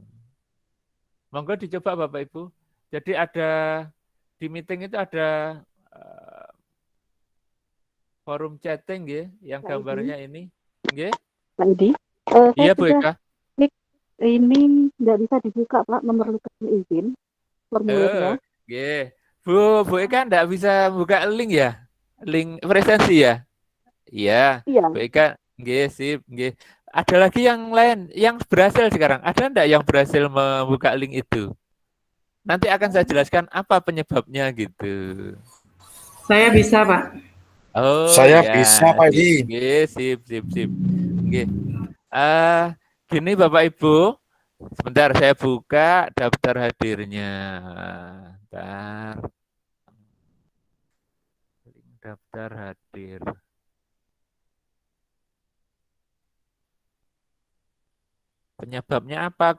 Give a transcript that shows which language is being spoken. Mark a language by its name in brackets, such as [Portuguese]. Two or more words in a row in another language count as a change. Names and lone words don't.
[Indonesian] Monggo dicoba Bapak Ibu. Jadi ada di meeting itu ada forum chatting ya, yang gambarnya ini. Nggih? Pak Edi, Iya saya Bu sudah Eka. klik ini nggak bisa dibuka Pak, memerlukan izin formulirnya. Nggih. Bu Eka enggak bisa buka link ya? Link presensi ya? Iya. Iya, Bu Eka, nggih sip, nggih. Ada lagi yang lain yang berhasil sekarang. Ada enggak yang berhasil membuka link itu? Nanti akan saya jelaskan apa penyebabnya gitu. Saya bisa, Pak. Oh Saya ya, bisa, Pak Edi. nggih, sip. Nggih. Gini Bapak Ibu, sebentar saya buka daftar hadirnya. Bentar. Link daftar hadir. Penyebabnya apa?